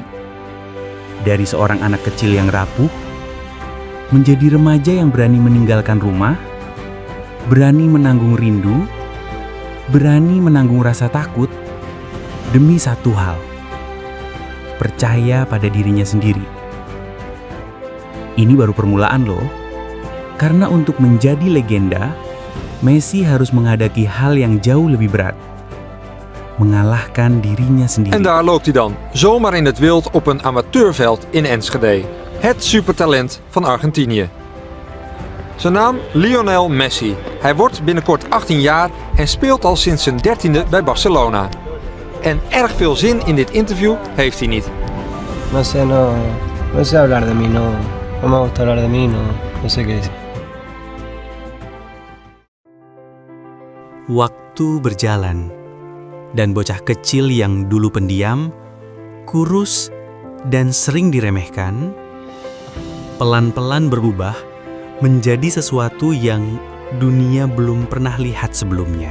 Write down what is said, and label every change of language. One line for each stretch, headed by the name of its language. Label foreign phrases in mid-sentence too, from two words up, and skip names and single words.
Indonesian: Dari seorang anak kecil yang rapuh, menjadi remaja yang berani meninggalkan rumah, berani menanggung rindu, berani menanggung rasa takut, demi satu hal. Percaya pada dirinya sendiri. Ini baru permulaan loh. Karena untuk menjadi legenda, Messi harus menghadapi hal yang jauh lebih berat. mengalahkan dirinya
Dutch: En
Indonesian: sendiri.
Dutch: daar loopt hij dan, zomaar in het wild op een amateurveld in Enschede. Het supertalent van Argentinië. Zijn naam Lionel Messi. Hij wordt binnenkort 18 jaar en speelt al sinds zijn 13e bij Barcelona. En erg veel zin in dit interview heeft hij niet.
Spanish: No sé, no sé hablar de mí, no me gusta hablar de mí, no sé qué decir.
Indonesian: Waktu berjalan, dan bocah kecil yang dulu pendiam, kurus, dan sering diremehkan, pelan-pelan berubah menjadi sesuatu yang dunia belum pernah lihat sebelumnya.